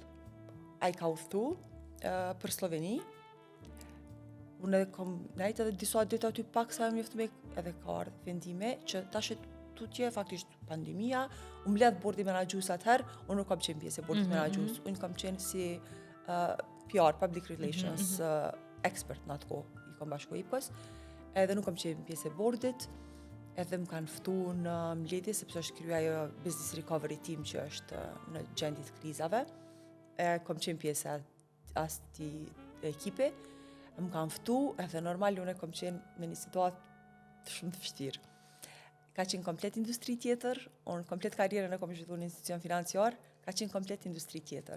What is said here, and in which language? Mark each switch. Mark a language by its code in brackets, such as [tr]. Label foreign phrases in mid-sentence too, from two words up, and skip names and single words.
[sq] Ai ka udhëtu për Sloveni. Unë kom nejtë edhe disa ditë aty pak sa mjeftu me edhe ka ardhur vendime që tash tutje faktisht pandemia, u mbledh bordi menaxhues atëherë, unë nuk kam qenë pjesë e bordit menaxhues, unë kam qenë si PR, [en] Public Relations expert [sq] në atë kohë, i kam bashku IPCO-s, edhe nuk kam qenë pjesë e bordit, edhe më kanë ftu në mbledhje sepse është kryer ajo [en] business recovery team [sq] që është në gjendje të krizave. Kam qenë pjesë e asaj ekipe, më kanë ftu, edhe normal unë kam qenë në një situatë shumë të vështirë. Ka qenë komplet industri tjetër, unë komplet karrierën e kam zhvilluar në institucion financiar, ka qenë komplet industri tjetër.